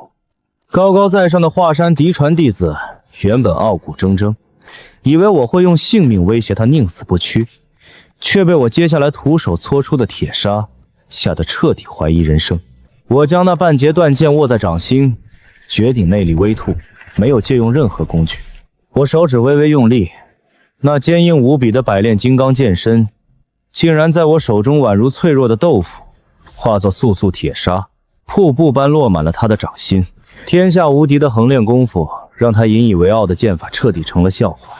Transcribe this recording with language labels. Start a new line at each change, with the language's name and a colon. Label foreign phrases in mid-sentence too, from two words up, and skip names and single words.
Chinese: 高高在上的華山嫡傳弟子原本傲骨錚錚，以為我會用性命威脅他寧死不屈，卻被我接下來徒手搓出的鐵砂嚇得徹底懷疑人生。我將那半截斷劍握在掌心，絕頂內力微吐，沒有借用任何工具。我手指微微用力，那堅硬無比的百煉金剛劍身竟然在我手中宛如脆弱的豆腐，化作簌簌鐵砂，瀑布般落滿了他的掌心。天下無敵的橫練功夫，讓他引以為傲的劍法徹底成了笑話。